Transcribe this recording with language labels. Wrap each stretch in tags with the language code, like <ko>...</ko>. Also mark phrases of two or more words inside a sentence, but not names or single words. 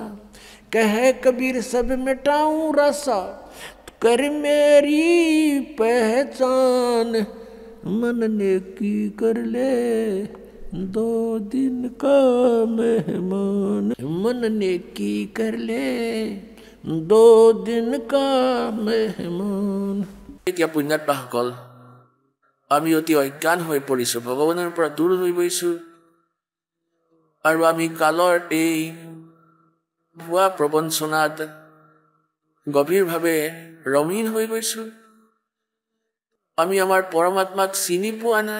<hi>कह कबीर सब मिटाऊं रासा, कर मेरी पहचान। मन नेकी कर ले, 2 दिन का मेहमान। मन नेकी कर ले, 2 दिन का मेहमान।</hi> <as>এতিয়া পুণ্যাত্মাসকল, আমি অতি অজ্ঞান হৈ পৰিছোঁ, ভগৱানৰ পৰা দূৰ হৈ গৈছোঁ, আৰু আমি কালৰ এই ভুৱা প্ৰবঞ্চনাত গভীৰভাৱে ৰমীন হৈ গৈছোঁ। আমি আমাৰ পৰমাত্মাক চিনি পোৱা নাই।</as>